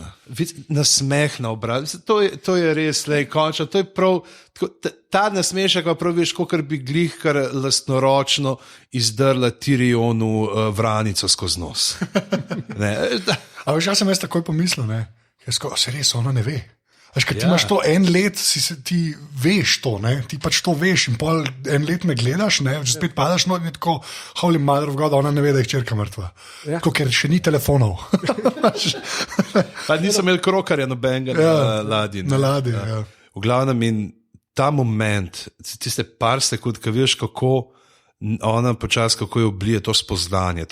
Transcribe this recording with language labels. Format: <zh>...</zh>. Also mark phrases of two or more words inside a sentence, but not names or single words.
<sl>Nasmeh na obrazu, to je res, končno, to je prav, ta nasmešek pa prav veš, kot bi glih kar lastnoročno izdrla Tyrionu vranico skozi nos. A veš, jaz sem takoj pomislil, se res ona ne ve. Veš, ker ti imaš to 1 let, ti veš to, ti pač to veš in pol 1 let me gledaš, že spet padaš not in tako,</sl> <en>holy mother of God,</en> <sl>ona ne ve, da je hčerka mrtva. Ker še ni telefonov. Pa nisem imel krokarja nobenega na ladji. Na ladji, ja. V glavnem in ta moment, tiste par sekund, ko vidiš, kako ona počas, kako je oblije to spoznanje.</sl>